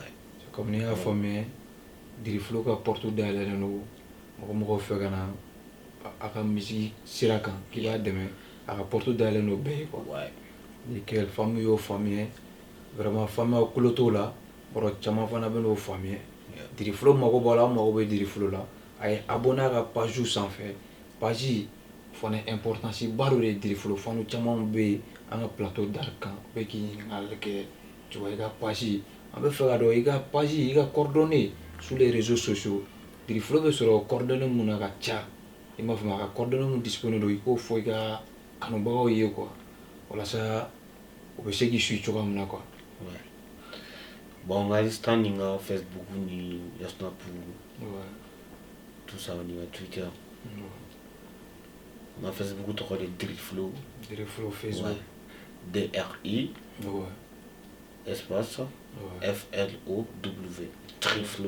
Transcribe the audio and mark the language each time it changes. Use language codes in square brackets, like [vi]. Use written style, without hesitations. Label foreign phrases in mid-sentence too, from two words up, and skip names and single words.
[bm] Comme n'i y'a faamuya Diri Flow ka porte dayɛlɛlen don mɔgɔw fɛ ka na a ka musique sira kan k'i b'a dɛmɛ a ka porte dayɛlɛlen don bɛɛ ye quoi ni [fr] quelle femme [bm] y'o faamuya vraiment faamuya kolo t'o la bɔrɔ caman fana bɛ n'o faamuya Diri Flow mago b'a la an mago bɛ Diri Flow la a ye abonné a ka page sanfɛ page fana importance ba dɔ de ye Diri Flow fanu caman bɛ yen an ka [fr] plateau d'art [bm] kan u bɛ k'i ɲininkali kɛ [fr] tu vois [bm] i ka page an bɛ fɛ ka dɔn i ka page i ka [fr] coordonnées sur les réseaux sociaux [bm] Diri Flow bɛ sɔrɔ coordonnées mun na ka ca i m'a faamuya a ka coordonnées mun disponible don i k'o fɔ i ka kanubagaw ye quoi walasa u bɛ se k'i suivre cogoya min na quoi. Bon, Insta, ni Facebook, ni Snap, [fr] tout ça, [bm] ni Twitter. Na Facebook, [fr] tu as des Driflow. Driflow Facebook. DRI. Espace. FLOW. Driflow.